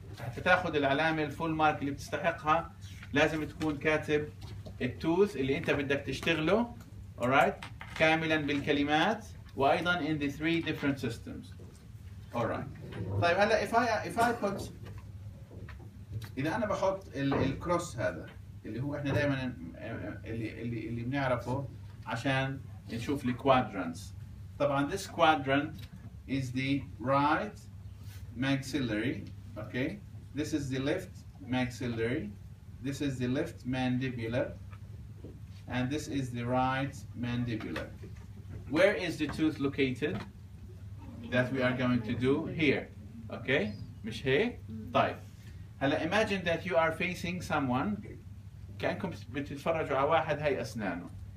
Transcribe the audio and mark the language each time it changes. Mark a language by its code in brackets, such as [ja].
[ar] حتى تاخد العلامة الفول مارك اللي بتستحقها لازم تكون كاتب التوث اللي أنت بدك تشتغله alright كاملا بالكلمات وأيضا [en] in the three different systems. alright. [ar] طيب هلا [en] if I put [ar] إذا أنا بحط الكروس هذا اللي هو إحنا دائما اللي بنعرفه عشان نشوف الكوادرانتس. [en] طبعا this quadrant is the right maxillary. Okay, this is the left maxillary, this is the left mandibular, and this is the right mandibular. Where is the tooth located that we are going to do? Here. [ar] Okay, مش هيك؟ طيب هلا [en] imagine that you are facing someone [ar] كأنكم بتتفرجوا على واحد هاي أسنانه.